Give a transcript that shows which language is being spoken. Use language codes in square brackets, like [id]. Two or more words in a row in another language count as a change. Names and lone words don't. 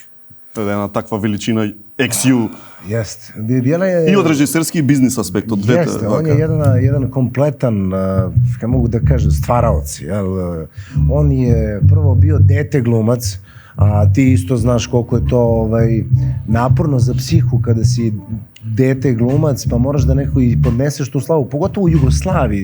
[mk] Една таква величина XU. [sr] Jeste. Bjela je... [mk] И од режисерски и бизнис аспект, од двете. [sr] Jeste, on je jedan kompletan, kako mogu da kažem, stvaraoc. On je prvo bio dete glumac, a ti isto znaš koliko je to naporno za psihu kada si dete glumac, pa moraš da neko i podneseš tu slavu, pogotovo u Jugoslaviji.